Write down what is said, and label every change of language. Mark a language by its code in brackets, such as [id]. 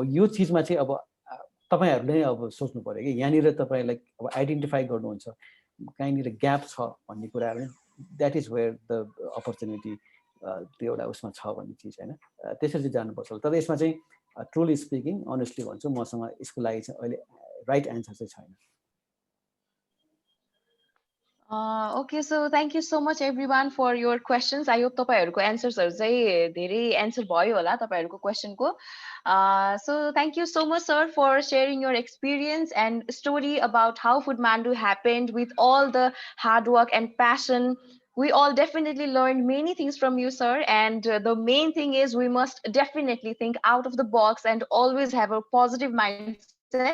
[ne] यो चिजमा चाहिँ अब तपाईँहरूले अब सोच्नु पऱ्यो कि यहाँनिर तपाईँलाई अब आइडेन्टिफाई गर्नुहुन्छ कहीँनिर ग्याप छ भन्ने कुराहरू, [en] that is where the opportunity [ne] त्यो एउटा उसमा छ भन्ने चिज होइन, त्यसरी चाहिँ जानुपर्छ। तर यसमा चाहिँ [en] truly speaking honestly [ne] भन्छु मसँग यसको लागि चाहिँ अहिले राइट एन्सर चाहिँ छैन। [en] Okay, so thank you so much everyone for your questions. I hope [ne] तपाईहरुको answersहरु चाहिँ धेरै answer भयो होला तपाईहरुको question को. [en] So thank you so much sir for sharing your experience and story about how Foodmandu happened with all the hard work and passion. We all definitely learned many things from you sir, and the main thing is we must definitely think out of the box and always have a positive mindset.